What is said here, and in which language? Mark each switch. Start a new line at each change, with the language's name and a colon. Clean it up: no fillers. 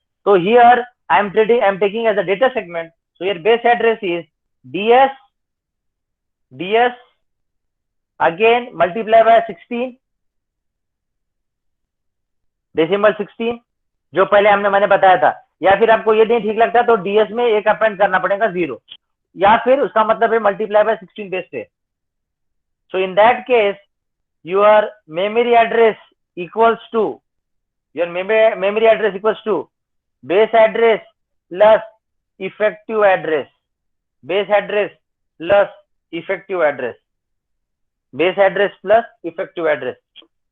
English: So here I'm taking as a data segment. So your base address is ds again multiply by 16
Hindi: decimal 16 जो पहले मैंने बताया था. या फिर आपको ये नहीं ठीक लगता तो ds में एक अपेंड करना पड़ेगा 0, या फिर उसका मतलब है मल्टीप्लाई बाय 16 बेस पे.
English: So in that case your memory address equals to base address plus effective address, base address plus effective address, base address plus effective address.